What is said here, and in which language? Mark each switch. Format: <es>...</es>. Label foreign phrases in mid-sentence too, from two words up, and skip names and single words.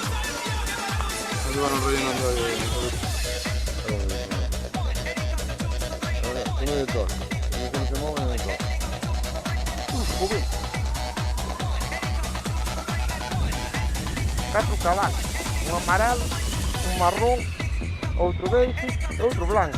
<it>Non dovevano rellenare. Come le tocca? Come si muove non le tocca. Qui. 4 cavalli,</it> <pt>um amarelo, um marrom, outro verde e outro branco.</pt>